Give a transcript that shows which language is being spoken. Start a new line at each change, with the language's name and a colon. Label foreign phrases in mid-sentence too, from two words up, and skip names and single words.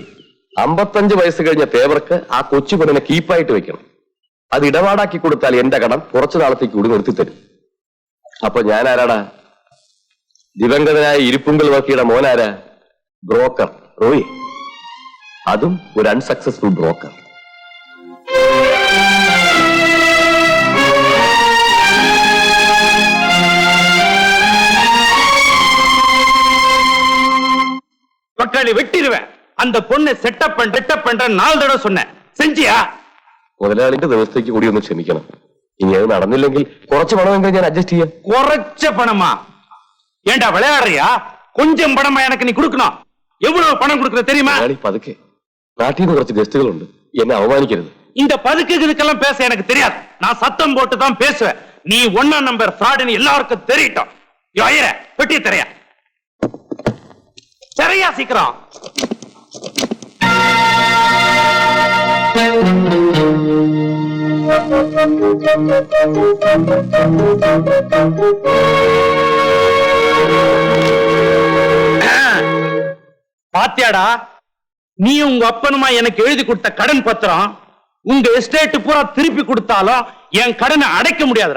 Malayalam: 55 വയസ്സ് കഴിഞ്ഞ തേവർക്ക് ആ കൊച്ചു പെണ്ണിനെ കീപ്പായിട്ട് വെക്കണം. അത് ഇടപാടാക്കി കൊടുത്താൽ എന്റെ കടം കുറച്ചു നാളത്തേക്ക് കൂടി നിർത്തിത്തരും. അപ്പൊ ഞാൻ ആരാടാ? ദിവംഗതനായ ഇരിപ്പുങ്കൽ വർക്കിയുടെ മോനാരാ? ബ്രോക്കർ റോയി. അതും ഒരു
English: unsuccessful broker.
Tamil: பக்காளி வெட்டிடுவேன். அந்த பொண்ணை செட்டப் பண்ற 4 தடவை சொன்னேன். செஞ்சியா?
Malayalam: മുതലാളിന്റെ ദിവസത്തേക്ക് കൂടി ഒന്ന് ക്ഷമിക്കണം. ഇനി അത് നടന്നില്ലെങ്കിൽ കുറച്ച് പണമെങ്കിലും ഞാൻ അഡ്ജസ്റ്റ് ചെയ്യാം. കുറച്ച പണமா?
Tamil: ஏண்டா விளையாடுறியா? கொஞ்சம் பணமா எனக்கு நீ கொடுக்கணும். எவ்வளவு பணம் கொடுக்கற தெரியுமா?
Malayalam: പതുക്കെ. നാട്ടിൽ നിന്ന് കുറച്ച് ഗസ്റ്റുകളുണ്ട്. എന്നെ അവമാനിക്കരുത്.
Tamil: இந்த பதுக்குகளுக்கெல்லாம் பேச எனக்கு தெரியாது. நான் சத்தம் போட்டு தான் பேசுவேன். நீ 1 நம்பர் ஃப்ராடுன்னு எல்லாருக்கும் தெரியட்டும். ஐயர வெட்டி தரையா? சரியா சீக்கிரம். பாத்தியாடா, நீ உங்க அப்பனுமா எனக்கு எழுதி கொடுத்த கடன் பத்திரம் உங்க எஸ்டேட் பூரா திருப்பி கொடுத்தாலும் என் கடனை அடைக்க முடியாதுடா.